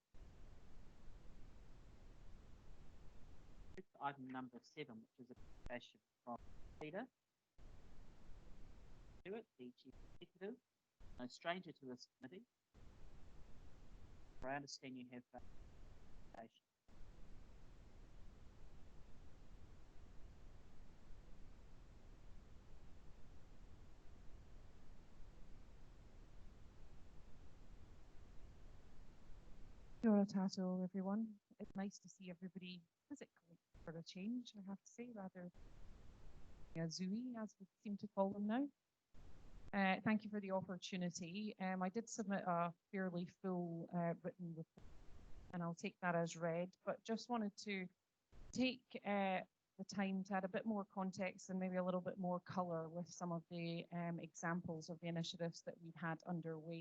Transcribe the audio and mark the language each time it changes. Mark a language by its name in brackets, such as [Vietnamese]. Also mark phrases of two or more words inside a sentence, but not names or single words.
[English] Move to item number 7, which is a presentation from Peter Stewart, the Chief Executive, no stranger to this committee. I understand you have presentation. [Māori] Kia ora tātou, [English] everyone. It's nice to see everybody physically for a change, I have to say, rather a Zooey, as we seem to call them now. Thank you for the opportunity. I did submit a fairly full written report, and I'll take that as read, but just wanted to take the time to add a bit more context and maybe a little bit more colour with some of the examples of the initiatives that we've had underway.